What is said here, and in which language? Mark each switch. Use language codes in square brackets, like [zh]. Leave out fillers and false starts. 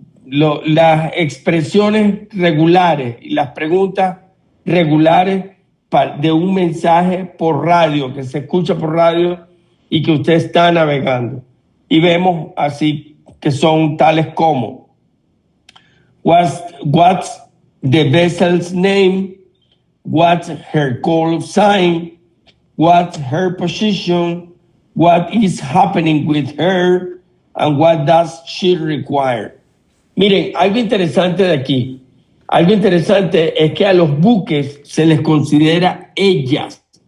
[es] las expresiones regulares y las preguntas regulares de un mensaje por radio, que se escucha por radio y que usted está navegando. Y vemos así que son tales como [en] what's the vessel's name, what's her call sign, what's her position, what is happening with her, and what does she require. [es] Miren, algo interesante de aquí, algo interesante es que a los buques se les considera ellas.